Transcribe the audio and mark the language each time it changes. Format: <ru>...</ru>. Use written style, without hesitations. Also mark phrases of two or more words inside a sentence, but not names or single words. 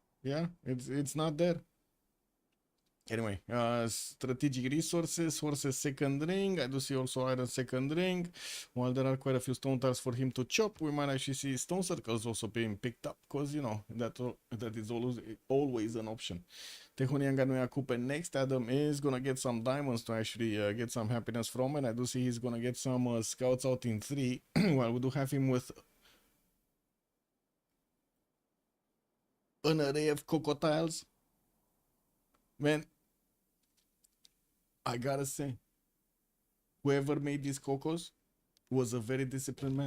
<en>Yeah, it's not there. Anyway, strategic resources, horses second ring. I do see also iron second ring. While there are quite a few stone tiles for him to chop, we might actually see stone circles also being picked up, because you know that is always an option. Tehunianga nu ia cupe next. Adam is gonna get some diamonds to actually get some happiness from, and I do see he's gonna get some scouts out in 3. While we do have him with an array of crocodiles. Man, I gotta say, whoever made these cocos was a very disciplined man.</en>